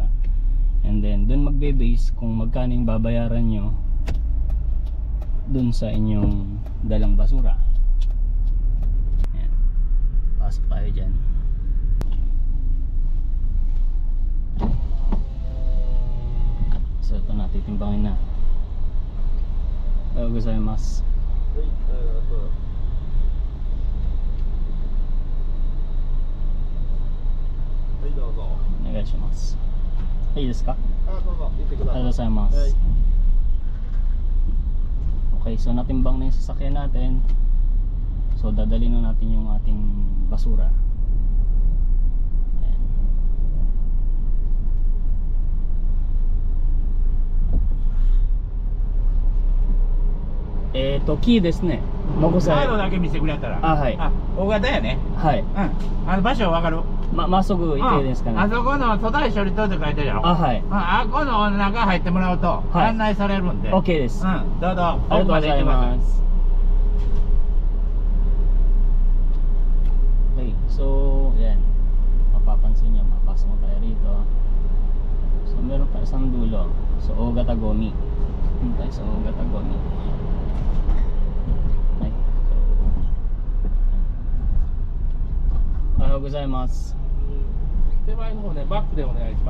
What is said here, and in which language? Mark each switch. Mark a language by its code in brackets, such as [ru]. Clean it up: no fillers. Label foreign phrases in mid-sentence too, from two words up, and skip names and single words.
[en] And then [tl] dun magbe-base kung magkano yung babayaran nyo dun sa inyong dalang basura. Ayan. Pasok tayo dyan. So ito na, titimbangin na. [ja] Gozaimasu. Onegaishimasu. Hey, ですか? [tl] Okay, so natimbang na yung sasakyan natin. So dadalhin na natin yung ating basura. [ja] Key ですね。残さカードだけ見せてくれたら。あ、はい。大型やね。はい。場所わかる。まっすぐ行っていいですかね。あそこの粗大処理棟って書いてるやろ。あ、はい。あこの中入ってもらうと案内されるんで。 OK です。どうぞ。ありがとうございます。 [tl] Okay, so yan. Mapapansin niyo, mapasok tayo rito. So meron pa isang dulo. So [ja] 大型ごみ. [tl] Tayo sa [ja] 大型ごみ. [tl] Okay. [ja] So おはようございます。手前の方ね、バックでお願いします。